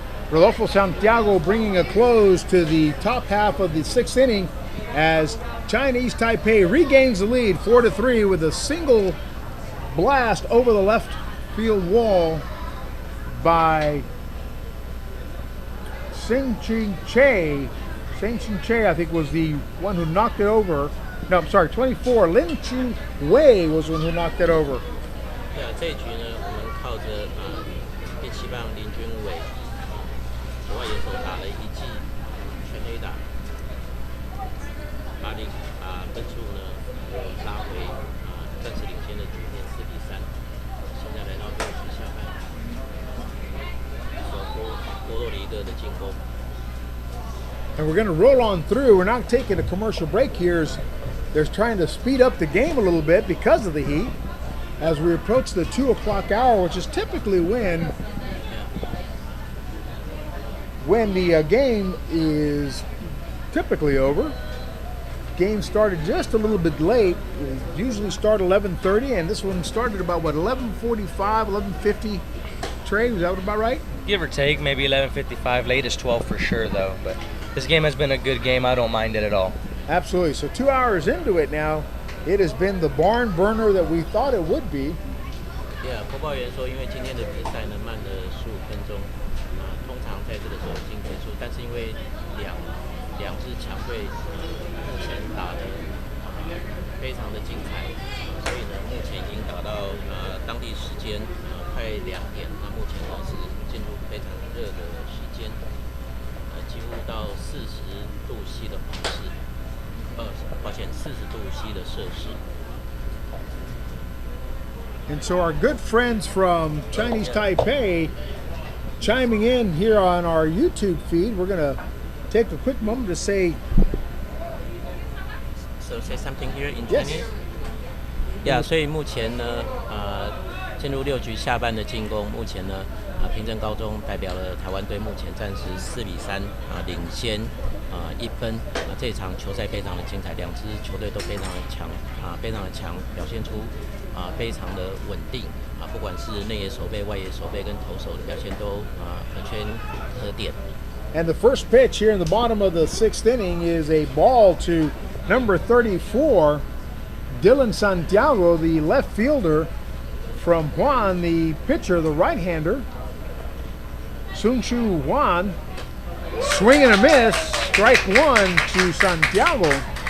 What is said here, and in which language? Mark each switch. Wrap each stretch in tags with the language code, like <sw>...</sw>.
<en>Rodolfo Santiago bringing a close to the top half of the 6th inning as Chinese Taipei regains the lead 4-3 with a single blast over the left field wall by Sing-Ching Che. Sing-Ching Che, I think, was the one who knocked it over. No, I'm sorry, 24. Lin Chu Wei was the one who knocked it over.</en> <zh>对啊，这一局呢，我们靠着第7棒林君伟，左外野手打了一记全垒打，把分数呢又拉回暂时领先的局面4-3。现在来到6局下半，由波多黎各的进攻。</zh> <en>And we're going to roll on through. We're not taking a commercial break here. They're trying to speed up the game a little bit because of the heat as we approach the 2 o'clock hour, which is typically when the game is typically over. Game started just a little bit late. We usually start 11:30, and this one started about, 11:45, 11:50. Trey, was that about right? Give or take, maybe 11:55. Latest 12 for sure, though. But this game has been a good game. I don't mind it at all. Absolutely. So 2 hours into it now, it has been the barn burner that we thought it would be.</en> <zh>Yeah， 播报员说，因为今天的比赛呢慢了15分钟，通常在这个时候已经结束，但是因为两支强队目前打的非常的精彩，所以呢目前已经打到当地时间快2点，那目前呢是进入非常热的时间，几乎到40度C 的方式。抱歉，40度C 的摄氏。</zh> <en>And so our good friends from Chinese Taipei chiming in here on our YouTube feed. We're going to take a quick moment to say... So say something here in Yes. Chinese?</en> <zh>Yeah, 所以目前呢，进入6局下半的进攻，目前呢，平镇高中代表了台湾队，目前暂时4-3领先1分。这场球赛非常的精彩，两支球队都非常的强非常的强，表现出非常的稳定不管是内野守备、外野守备跟投手的表现都可圈可点。</zh> <en>And the first pitch here in the bottom of the 6th inning is a ball to number 34, Dylan Santiago, the left fielder, from Juan, the pitcher, the right-hander. Sun Chu Juan, swing and a miss, strike one to Santiago.</en>